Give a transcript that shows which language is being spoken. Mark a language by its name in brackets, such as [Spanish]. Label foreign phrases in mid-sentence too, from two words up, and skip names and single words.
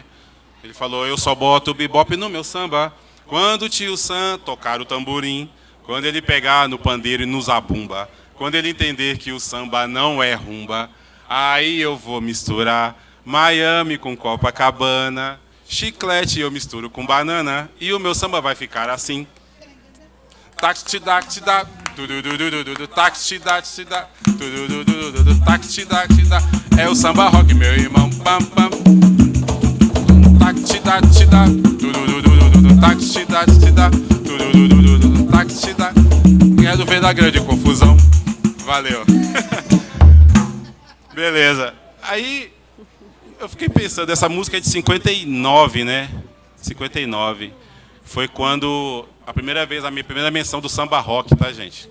[Portuguese] Ele falou, eu só boto o bebop no meu samba, quando o tio Sam tocar o tamborim, quando ele pegar no pandeiro e no zabumba, quando ele entender que o samba não é rumba, aí eu vou misturar Miami com Copacabana, chiclete eu misturo com banana, e o meu samba vai ficar assim. Taxi-da-xi-da, tudududududu, taxi-da-xi-da, tudududududu, taxi-da-xi-da. É o samba rock, meu irmão, pam, pam. Taxi-da-xi-da, tudududududu, taxi-da-xi-da, tudududududu, taxi-da. Quero ver da grande confusão. Valeu. Beleza. Aí eu fiquei pensando, essa música é de 59, né? 59. Foi quando a minha primeira menção do samba rock, tá, gente?